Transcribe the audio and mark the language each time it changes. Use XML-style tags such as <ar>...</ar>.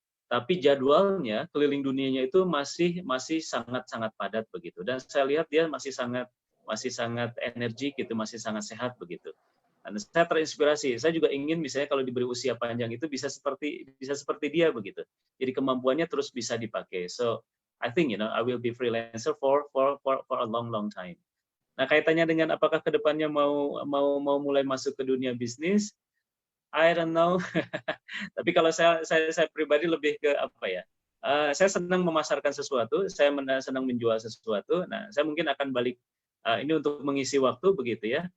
<id>Tapi jadwalnya keliling dunianya itu masih sangat padat begitu. Dan saya lihat dia masih sangat energi gitu, masih sangat sehat begitu. Dan saya terinspirasi. Saya juga ingin misalnya kalau diberi usia panjang itu bisa seperti dia begitu. Jadi kemampuannya terus bisa dipakai.</id> <en>So, I think I will be freelancer for a long time.</en> <id>Nah, kaitannya dengan apakah kedepannya mau mulai masuk ke dunia bisnis,</id> <en>I don't know.</en> <id>Tapi kalau saya pribadi lebih ke saya senang memasarkan sesuatu, saya senang menjual sesuatu. Nah, saya mungkin akan balik ini untuk mengisi waktu begitu ya.</id>